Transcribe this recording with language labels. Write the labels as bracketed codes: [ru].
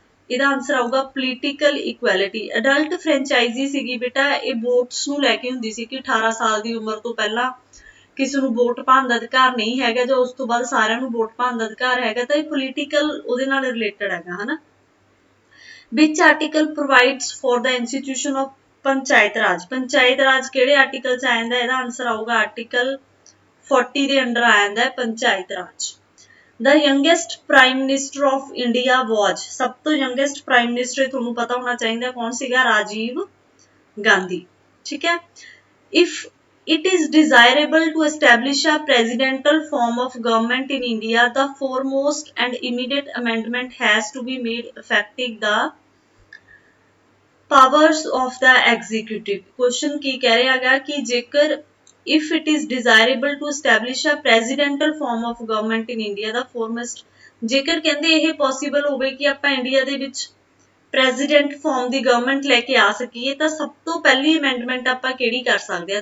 [pa] ਇਹਦਾ ਆਨਸਰ ਆਊਗਾ political equality. Adult franchisee ਸੀਗੀ ਬੇਟਾ, ਇਹ ਵੋਟਸ ਨੂੰ ਲੈ ਕੇ ਹੁੰਦੀ ਸੀ ਕਿ 18 ਸਾਲ ਦੀ ਉਮਰ ਤੋਂ ਪਹਿਲਾਂ ਕਿਸੇ ਨੂੰ ਵੋਟ ਪਾਉਣ ਦਾ ਅਧਿਕਾਰ ਨਹੀਂ ਹੈਗਾ, ਜਾਂ ਉਸ ਤੋਂ ਬਾਅਦ ਸਾਰਿਆਂ ਨੂੰ ਵੋਟ ਪਾਉਣ ਦਾ ਅਧਿਕਾਰ ਹੈਗਾ। ਤਾਂ ਇਹ ਪੋਲੀਟੀਕਲ ਉਹਦੇ ਨਾਲ ਰਿਲੇਟਡ ਹੈਗਾ ਹਨਾ। [en] ਵਿਚ article provides for the institution of panchayat raj. [pa] ਪੰਚਾਇਤ ਰਾਜ ਕਿਹੜੇ ਆਰਟੀਕਲ 'ਚ ਆ ਜਾਂਦਾ? ਇਹਦਾ ਆਨਸਰ ਆਊਗਾ ਆਰਟੀਕਲ 40 ਦੇ ਅੰਡਰ ਆ ਜਾਂਦਾ ਹੈ ਪੰਚਾਇਤ ਰਾਜ। [en] The youngest prime minister of India was। [pa] ਸਭ ਤੋਂ [en] youngest prime minister [pa] ਤੁਹਾਨੂੰ ਪਤਾ ਹੋਣਾ ਚਾਹੀਦਾ ਕੌਣ ਸੀਗਾ? ਰਾਜੀਵ ਗਾਂਧੀ। ਠੀਕ ਹੈ। [en] If it is desirable to establish a presidential form of government in India, the foremost and immediate amendment has to be made effective the powers of the executive। [pa] Question ਕੀ ਕਹਿ ਰਿਹਾ ਹੈਗਾ ਕਿ ਜੇਕਰ [en] if it is desirable to establish a presidential form of government in India, the foremost, [pa] ਜੇਕਰ ਕਹਿੰਦੇ ਇਹ possible ਹੋਵੇ ਕਿ ਆਪਾਂ ਇੰਡੀਆ ਦੇ ਵਿੱਚ ਪ੍ਰੈਜ਼ੀਡੈਂਟ ਫਾਰਮ ਦੀ ਗਵਰਨਮੈਂਟ ਲੈ ਕੇ ਆ ਸਕੀਏ, ਤਾਂ ਸਭ ਤੋਂ ਪਹਿਲੀ ਅਮੈਂਡਮੈਂਟ ਆਪਾਂ ਕਿਹੜੀ ਕਰ ਸਕਦੇ ਹਾਂ?